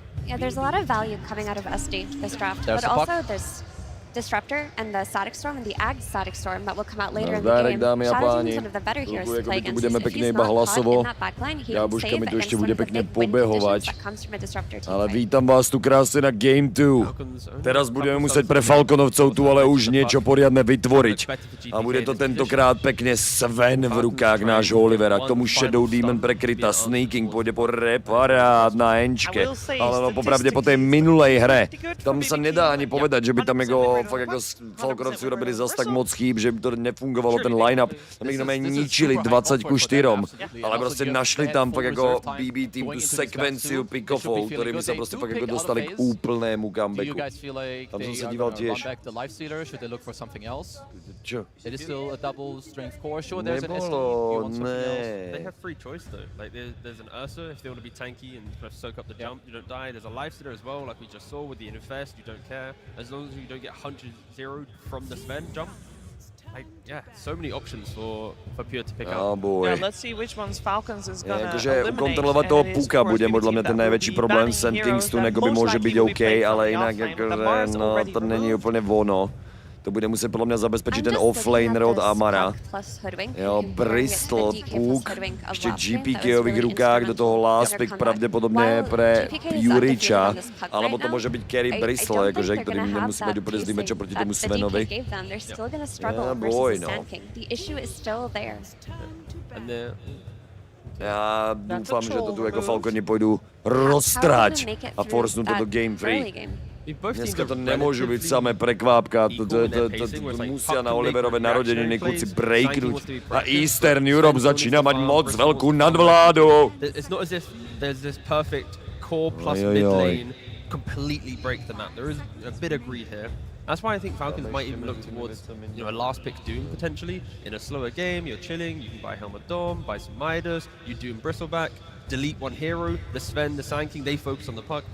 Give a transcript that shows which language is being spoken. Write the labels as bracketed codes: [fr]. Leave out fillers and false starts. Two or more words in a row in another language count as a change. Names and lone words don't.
[en] Yeah, there's a lot of value coming out of SD this draft, but also there's Disruptor and the Static Storm and the Aegis Static Storm that will come out later in the game. Shadow Team's one of the better heroes to play against. If he's not caught in that backline, he can save against one of the big win conditions that comes from a Disruptor team. [sk] Ale vítám vás tu krásne na Game 2. Teraz budeme muset pre Falconovcov tu ale už niečo poriadne vytvoriť. A bude to tentokrát pekne Sven v rukách nášho Olivera. K tomu Shadow Demon prekrytá. Sneaking pôjde po reparát na Enčke. Ale no popravde po tej minulej hre, tam sa nedá ani povedať, že by tam fakt jako Falconovci urobili zas tak moc chýb, že by to nefungovalo ten line-up. Tam ich ničili 20-4, ale prostě našli tam fakt jako BB team tu sekvenciu pick-offov, ktorými sa prostě fakt jako dostali k úplnému comebacku. Tam som sa díval tiež. Čo? Nebolo, ne. [en] They have free choice though. Like there's an Ursa if they want to be tanky and kind of soak up the jump, you don't die. There's a Lifestealer as well, like we just saw with the Infest, you don't care. As long as you don't get 100-0 from the Sven jump. Yeah, so many options for Pure to pick up. Yeah, let's see which ones Falcons is gonna eliminate. [cs] Kontrolovat toho puka bude podle mě ten největší problém. Sand Kingstone by může být OK, ale jinak jakože, no, to není úplně ono. To bude muset podle mě zabezpečit ten offlaner od Amara. Jo, Bristol, Puk, ještě GPK-ových rukách, do toho [en] last pick [cs] pravděpodobně [sk] pre Puriča, alebo [cs] to může být carry Bristol, jakože, kterým nemusí být úplně zlý matchup proti tomu Svenovi. Boj, no. Já doufám, že to tu jako Falconi půjdu roztrať a forcnu to do [en] game free. [sk] Dneska to nemôžu byť samé prekvápka, to musia na Oliverove narodeniny kluci breaknúť a Eastern Europe začína mať moc veľkú nadvládu. [en] It's not as if there's this perfect core plus mid lane completely break the map. There is a bit of greed here. That's why I think Falcons might even look towards, you know, a last pick Doom potentially. In a slower game, you're chilling, you can buy Helmet Dom, buy some Midas, you Doom Bristleback, delete one hero, the Sven, the Sand King, they focus on the puck.